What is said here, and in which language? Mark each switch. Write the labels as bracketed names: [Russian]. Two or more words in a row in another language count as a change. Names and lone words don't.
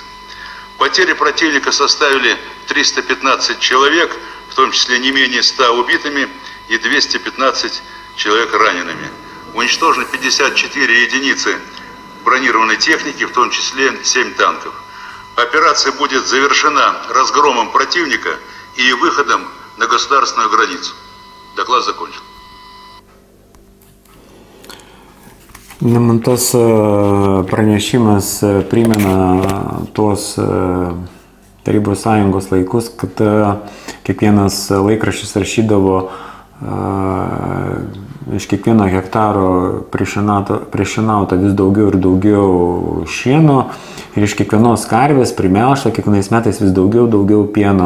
[Russian] Потери противника составили 315 человек, в том числе не менее 100 убитыми и 215 человек ранеными. Уничтожено 54 единицы бронированной техники, в том числе 7 танков. Операция будет завершена разгромом противника и выходом на государственную границу. Доклад закончен. [Lithuanian] Man tas pranešimas primena tuos Tarybų sąjungos laikus, kad kiekvienas laikraštis rašydavo iš kiekvieno hektaro priešinauta vis daugiau ir daugiau šieno ir iš kiekvienos karvės primelžta kiekvienais metais vis daugiau pieno.